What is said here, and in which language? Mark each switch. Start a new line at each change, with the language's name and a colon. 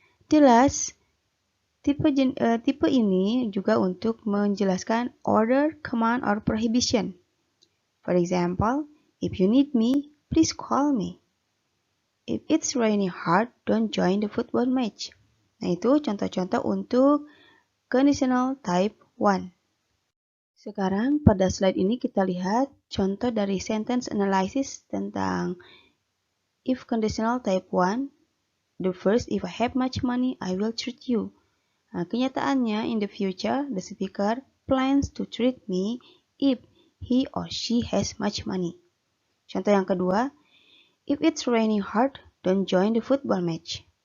Indonesian: Jelas, tipe ini juga untuk menjelaskan
English: order, command, or prohibition. For example, if you need me, please call me. If it's raining hard, don't join the football match.
Indonesian: Nah, itu contoh-contoh untuk conditional type 1. Sekarang pada slide ini kita lihat contoh dari sentence analysis tentang if conditional type 1.
English: The first, if I have much money, I will treat you.
Indonesian: Nah, kenyataannya,
English: in the future, the speaker plans to treat me if he or she has much money.
Indonesian: Contoh yang kedua,
English: if it's raining hard, don't join the football match.